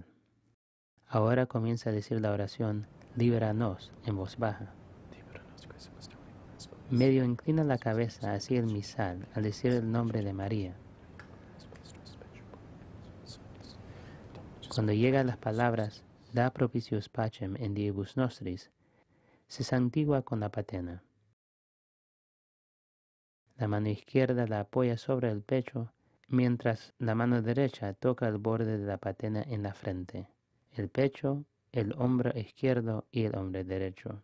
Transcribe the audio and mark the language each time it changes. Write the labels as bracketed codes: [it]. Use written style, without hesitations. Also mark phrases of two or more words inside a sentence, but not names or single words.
[es] Ahora comienza a decir la oración Líbranos en voz baja. Medio inclina la cabeza hacia el misal al decir el nombre de María. Cuando llega a las palabras [la] Da propitius pacem in diebus nostris, [es] se santigua con la patena. La mano izquierda la apoya sobre el pecho, mientras la mano derecha toca el borde de la patena en la frente, el pecho, el hombro izquierdo y el hombro derecho.